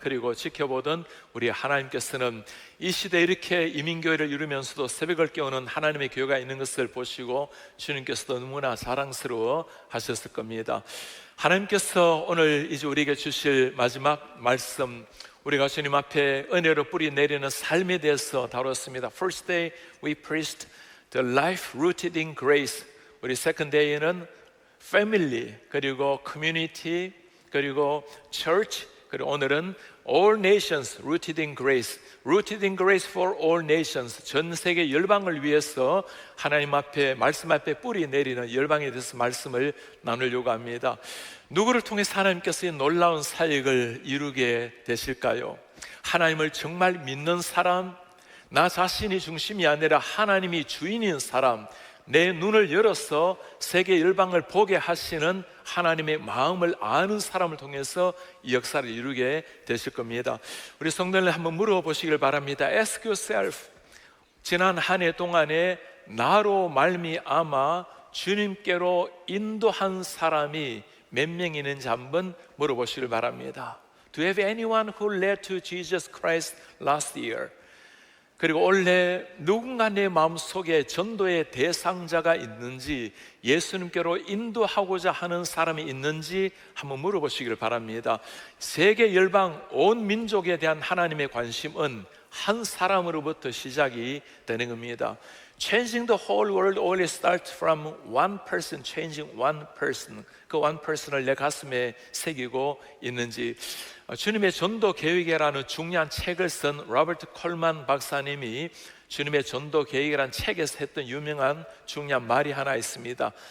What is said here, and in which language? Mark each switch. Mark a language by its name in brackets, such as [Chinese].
[Korean] 그리고 지켜보던 우리 하나님께서는 이 시대에 이렇게 이민교회를 이루면서도 새벽을 깨우는 하나님의 교회가 있는 것을 보시고 주님께서도 너무나 자랑스러워 하셨을 겁니다. 하나님께서 오늘 이제 우리에게 주실 마지막 말씀, 우리가 주님 앞에 은혜로 뿌리 내리는 삶에 대해서 다뤘습니다. [English] First day we preached the life rooted in grace. 우리 second day에는 family, 그리고 community, 그리고 church, [Korean] 그리고 오늘은 [English] all nations rooted in grace. Rooted in grace for all nations. [Korean] 전 세계 열방을 위해서 하나님 앞에, 말씀 앞에 뿌리 내리는 열방에 대해서 말씀을 나누려고 합니다. 누구를 통해서 하나님께서 이 놀라운 사역을 이루게 되실까요? 하나님을 정말 믿는 사람, 나 자신이 중심이 아니라 하나님이 주인인 사람, 내 눈을 열어서 세계 열방을 보게 하시는 하나님의 마음을 아는 사람을 통해서 이 역사를 이루게 되실 겁니다. 우리 성도들 한번 물어보시길 바랍니다. [English] Ask yourself, [Korean] 지난 한 해 동안에 나로 말미암아 주님께로 인도한 사람이 몇 명 있는지 한번 물어보시길 바랍니다. [English] Do you have anyone who led to Jesus Christ last year? [Korean] 그리고 올해 누군가 내 마음속에 전도의 대상자가 있는지, 예수님께로 인도하고자 하는 사람이 있는지 한번 물어보시길 바랍니다. 세계 열방 온 민족에 대한 하나님의 관심은 한 사람으로부터 시작이 되는 겁니다. [English] Changing the whole world always starts from one person, changing one person. [Korean] 그 [English] one person [Korean] 을 내 가슴에 새기고 있는지. 주님의 전도 계획이라는 중요한 책을 쓴 로버트 콜만 박사님이 주님의 전도 계획이라는 책에서 했던 유명한 중요한 말이 하나 있습니다.